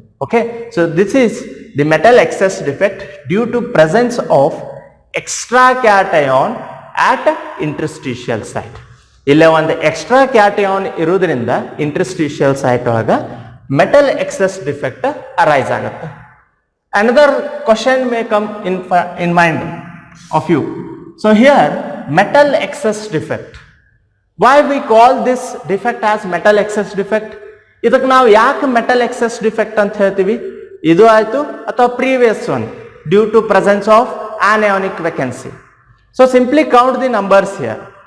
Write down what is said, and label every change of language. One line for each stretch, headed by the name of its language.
English: Okay, so this is the metal excess defect due to presence of extra cation at interstitial site.
Kannada: ಇಲ್ಲೇ ಒಂದು extra cation ಇರೋದ್ರಿಂದ interstitial site ಒಳಗೆ metal excess defect arise ಆಗುತ್ತೆ.
English: Another question may come in mind of you. So here metal excess defect. Why we call this defect as metal excess defect?
Kannada: ಇದಕ್ಕೆ ನಾವು ಯಾಕೆ metal excess defect ಅಂತ ಹೇಳ್ತೀವಿ? ಇದು ಆಯ್ತು ಅಥವಾ
English: Previous one due to presence of anionic vacancy. So simply count the numbers here.